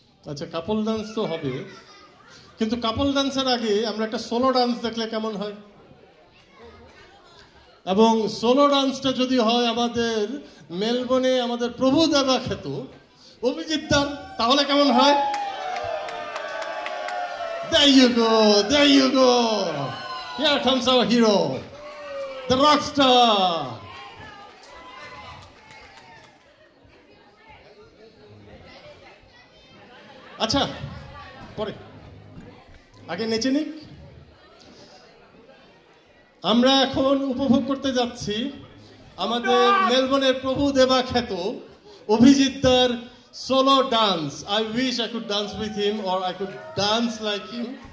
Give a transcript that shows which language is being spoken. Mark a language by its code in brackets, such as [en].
[bn] আচ্ছা, couple dance তো হবে, কিন্তু কাপল ডান্সের আগে আমরা একটা সোলো ডান্স দেখলে কেমন হয়? এবং সোলো ডান্সটা যদি হয় আমাদের মেলবোর্নে আমাদের প্রভু দেবা খ্যাত অভিজিৎ দার, তাহলে কেমন হয়? [en] There you go, there you go. Here comes our hero, the rock star. [bn] আচ্ছা, পরে আগে নেচে নিক। আমরা এখন উপভোগ করতে যাচ্ছি আমাদের মেলবোর্নের প্রভু দেবা খ্যাত অভিজিৎ দার solo dance. [en] I wish I could dance with him or I could dance like him.